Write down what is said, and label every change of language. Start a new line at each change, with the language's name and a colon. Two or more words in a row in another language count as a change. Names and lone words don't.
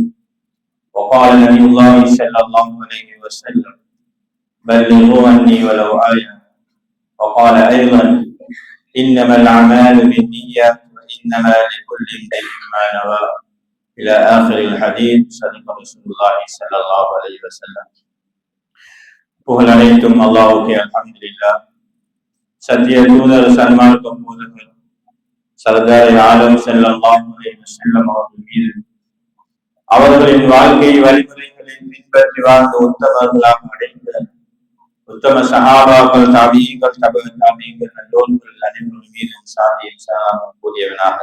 Arabic: وقال نبي الله صلى الله عليه وسلم: بلغوا عني ولو آية. وقال أيضا: إنما الأعمال بالنيات وإنما لكل امرئ ما نوى. إلى آخر الحديث. صدق رسول الله صلى الله عليه وسلم.
Tamil: புகழ் அனைத்தும் அல்லாஹ்வுக்கே. அல்ஹம்துலில்லாஹ். சத்திய தூதர் சன்மார்க்க போதகர் சர்தார் ஆலம்
Arabic: صلى الله عليه وسلم
Tamil: அவர்கள் மீது, அவர்களின் வாழ்க்கை வழிமுறைகளை பின்பற்றி வாழ்ந்த உத்தமர்களாக அடைந்த உத்தம சஹாபாக்கள், தாபீகள், தபஅ தாபீகள், நல்லோர்கள் அனைவர்கள் மீதும் சாந்தியும் சலாமும் கூறியவனாக.